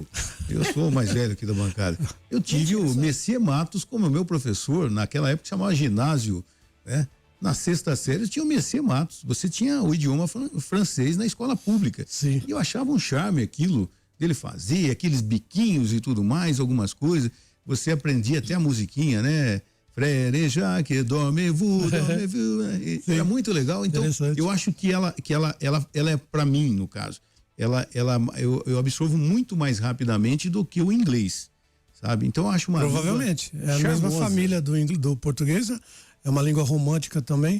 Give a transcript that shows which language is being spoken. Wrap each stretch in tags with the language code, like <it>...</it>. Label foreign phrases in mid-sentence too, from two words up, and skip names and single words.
<pt>Eu sou o mais velho aqui da bancada. Eu tive o Messier Matos como meu professor, naquela época chamava ginásio, né? Na sexta série tinha o Messier Matos. Você tinha o idioma francês na escola pública. Sim. E eu achava um charme aquilo dele fazer, aqueles biquinhos e tudo mais, algumas coisas. Você aprendia até a musiquinha, né?</pt> <fr>Frère Jacques, dormez-vous, dormez-vous.</fr> <pt>Era muito legal. Então, eu acho que ela é para mim, no caso. Eu absorvo muito mais rapidamente do que o inglês, sabe? Então, eu acho uma provavelmente. É a charmosa. mesma família do português, é uma língua romântica também.</pt>